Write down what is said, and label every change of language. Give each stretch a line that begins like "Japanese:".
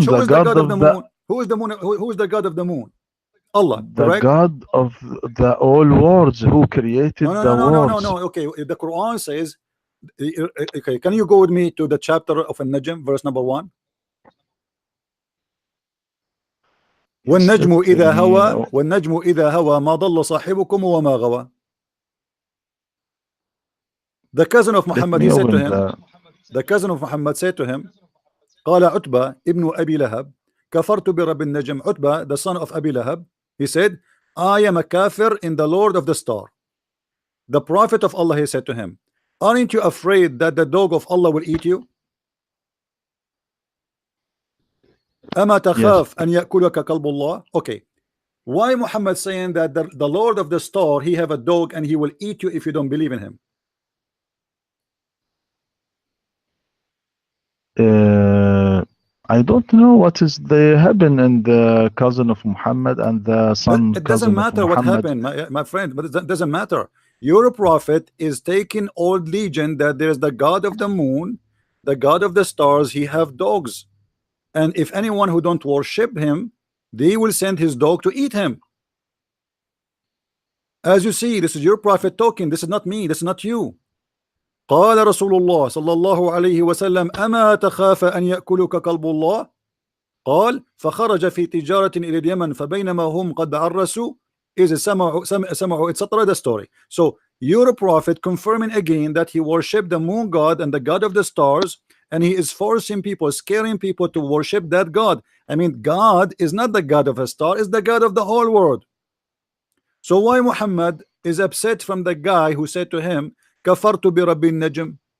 English: Who is the God of the moon? Who is the moon? Who is the God of the moon? Allah. The correct? God of the all worlds who created the worlds. No. Okay, the Quran says Okay, can you go with me to the chapter of An-Najm, verse number 1?
Arabic: والنجم إذا هوى والنجم إذا هوى ما ضل صاحبكم وما غوى.
English: The cousin of Muhammad, he said to him, the cousin of Muhammad said to him,
Arabic: قال عتبة ابن أبي لهب كفرت برب النجم.
English: Utbah, the son of Abi Lahab, he said, I am a kafir in the Lord of the star. The prophet of Allah, he said to him, aren't you afraid that the dog of Allah will eat you?
Arabic: أما تخاف أن يأكلك كلب الله.
English: Okay, why Muhammad saying that the Lord of the star, he have a dog and he will eat you if you don't believe in him? I don't know what is the happen in the cousin of Muhammad and the son. But it doesn't matter what happened, my friend. But it doesn't matter. Your prophet is taking old legend that there's the God of the moon, the God of the stars. He have dogs, and if anyone who don't worship him, they will send his dog to eat him. As you see, this is your prophet talking. This is not me. This is not you.
Arabic: قال رسول الله صلى الله عليه وسلم أما تخاف أن يأكلك كلب الله. قال فخرج في تجارة إلى اليمن فبينما هم قد عرسوا إذ سمعوا etc.
English: the story. So your prophet confirming again that he worshiped the moon god and the god of the stars, and he is forcing people, scaring people to worship that God. I mean, God is not the God of a star, is the God of the whole world. So why Muhammad is upset from the guy who said to him
Arabic: كفرت برب النجم?